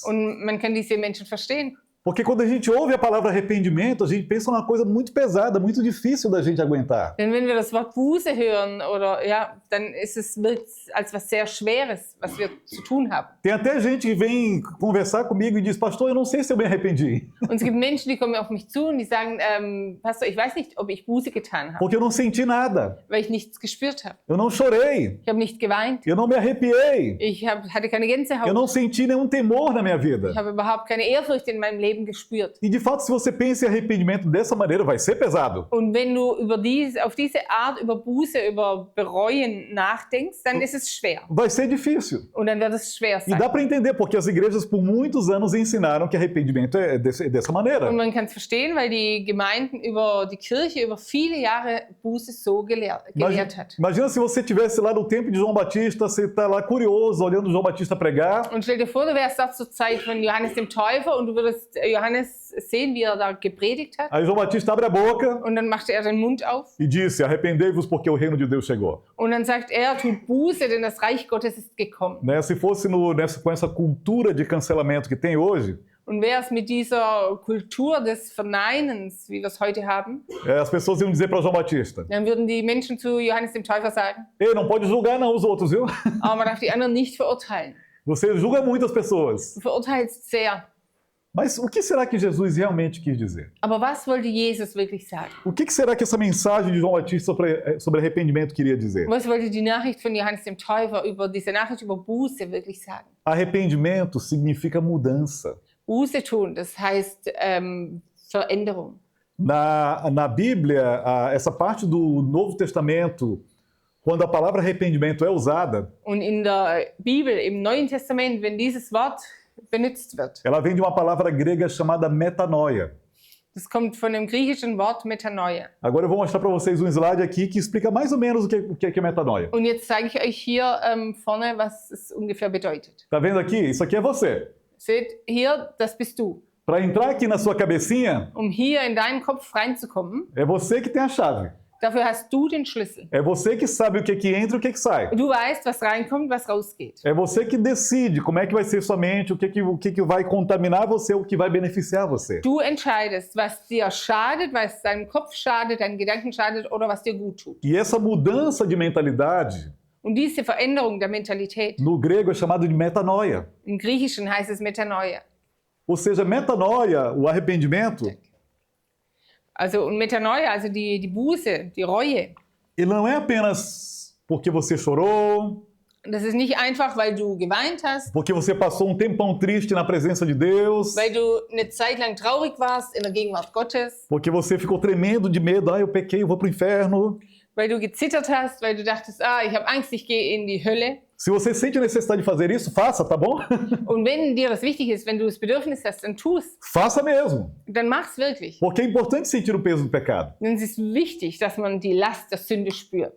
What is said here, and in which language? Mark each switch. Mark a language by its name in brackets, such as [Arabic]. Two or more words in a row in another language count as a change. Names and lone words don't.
[German] Und man kann diese Menschen verstehen. [Portuguese] Porque quando a gente ouve a palavra arrependimento, a gente pensa numa coisa muito pesada, muito difícil da gente aguentar. [German] Denn wenn wir das Wort Buße hören, dann wirkt es als was sehr Schweres, was wir zu tun haben. [Portuguese] Tem até gente que vem conversar comigo e diz, pastor, eu não sei se eu me arrependi. [German] Und es gibt Menschen, die kommen auf mich zu und die sagen, Pastor, ich weiß nicht, ob ich Buße getan habe, [Portuguese] Porque eu não senti nada. [German] weil ich nichts gespürt habe. [Portuguese] Eu não chorei. [German] Ich habe nicht geweint. [Portuguese] Eu não me arrepiei. [German] Ich hatte keine Gänsehaut. [Portuguese] Eu não senti nenhum temor na minha vida. [German] Ich habe überhaupt keine Ehrfurcht in meinem Leben gespürt. [Portuguese] E de fato, se você pensa em arrependimento dessa maneira, vai ser pesado. [German] Und wenn du auf diese Art über Buße, über Bereuen nachdenkst, dann ist es schwer. [Portuguese] Vai ser difícil. [German] Und dann wird es schwer [Portuguese] E [German] sein. [Portuguese] dá para entender, porque as igrejas por muitos anos ensinaram que arrependimento é dessa maneira. [German] Und man kann es verstehen, weil die Gemeinden die Kirche über viele Jahre Buße so gelehrt hat. [Portuguese] Imagina se você estivesse lá no tempo de João Batista, você está lá curioso, olhando João Batista pregar. [German] Und stell dir vor, du wärst dort zur Zeit von Johannes dem Täufer und du würdest Johannes sehen, wie da gepredigt hat. [Portuguese] Aí João Batista abre a boca [German] Und dann machte den Mund auf. [Portuguese] e disse: arrependei-vos porque o reino de Deus chegou. [German] Und dann sagt tut Buße, denn das Reich Gottes ist gekommen. [Portuguese] Né? Se fosse com essa cultura de cancelamento que tem hoje, [German] Und wäre es mit dieser Kultur des Verneinens, wie wir es heute haben, [Portuguese] as pessoas iam dizer para João Batista: [German] dann würden die Menschen zu Johannes dem Täufer sagen, [Portuguese] ei, não pode julgar não os outros, viu? [German] aber man darf die anderen nicht verurteilen. [Portuguese] Você julga muitas pessoas. [German] Du verurteilst sehr. [Portuguese] Mas o que será que Jesus realmente quis dizer? [German] Aber was wollte Jesus wirklich sagen? [Portuguese] O que será que essa mensagem de João Batista sobre arrependimento queria dizer? [German] Was wollte die Nachricht von Johannes dem Täufer über diese Nachricht über Buße wirklich sagen? [Portuguese] Arrependimento significa mudança. [German] Buße tun, das heißt Veränderung. [Portuguese] Na Bíblia, essa parte do Novo Testamento, quando a palavra arrependimento é usada, [German] Und in der Bibel, im Neuen Testament, wenn dieses Wort benutzt wird, [Portuguese] ela vem de uma palavra grega chamada metanoia. [German] das kommt von dem griechischen Wort Metanoia. [Portuguese] Agora eu vou mostrar para vocês um slide aqui que explica mais ou menos o que é metanoia. [German] Und jetzt zeige ich euch hier vorne, was es ungefähr bedeutet. [Portuguese] Tá vendo aqui? Isso aqui é você. [German] Seht, hier, das bist du. [Portuguese] Para entrar aqui na sua cabecinha, [German] Hier in deinen Kopf reinzukommen, [Portuguese] é você que tem a chave. [German] dafür hast du den Schlüssel. [Portuguese] É você que sabe o que entra e o que sai. [German] Du weißt, was reinkommt, was rausgeht. [Portuguese] É você que decide como é que vai ser sua mente, o que vai contaminar você, o que vai beneficiar você. [German] Du entscheidest, was dir schadet, was deinem Kopf schadet, deinen Gedanken schadet oder was dir gut tut. [Portuguese] E essa mudança de mentalidade, [German] Und diese Veränderung der Mentalität, [Portuguese] no grego é chamado de metanoia. [German] im Griechischen heißt es Metanoia. [Portuguese] Ou seja, metanoia, o arrependimento, [German] Also und Metanoia, also die Buße, die Reue. [Portuguese] ele não é apenas porque você chorou, [German] Das ist nicht einfach, weil du geweint hast, [Portuguese] porque você passou um tempão triste na presença de Deus, [German] weil du eine Zeit lang traurig warst in der Gegenwart Gottes, [Portuguese] porque você ficou tremendo de medo, eu pequei, eu vou pro inferno. [German] weil du gezittert hast, weil du dachtest, ich habe Angst, ich gehe in die Hölle. [Portuguese] Se você sente a necessidade de fazer isso, faça, tá bom? [German] Und wenn dir das wichtig ist, wenn du das Bedürfnis hast, dann tu es. [Portuguese] Faça mesmo. [German] Dann mach's wirklich. [Portuguese] Porque é importante sentir o peso do pecado. [German] Denn es ist wichtig, dass man die Last der Sünde spürt.